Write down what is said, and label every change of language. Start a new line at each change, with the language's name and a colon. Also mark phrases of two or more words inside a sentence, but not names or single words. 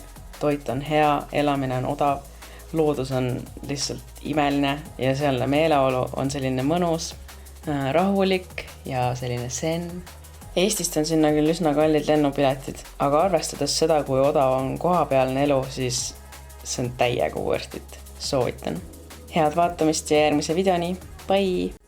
Estonian: Toit on hea, elamine on odav, loodus on lihtsalt imeline ja sealne meeleolu on selline mõnus, rahulik ja selline zen. Eestist on sinna küll üsna kallid lennupiletid, aga arvestades seda, kui odav on kohapealne elu, siis see on täiega
English: worth it.
Estonian: Soovitan. Head vaatamist ja järgmise videoni.
English: Bye!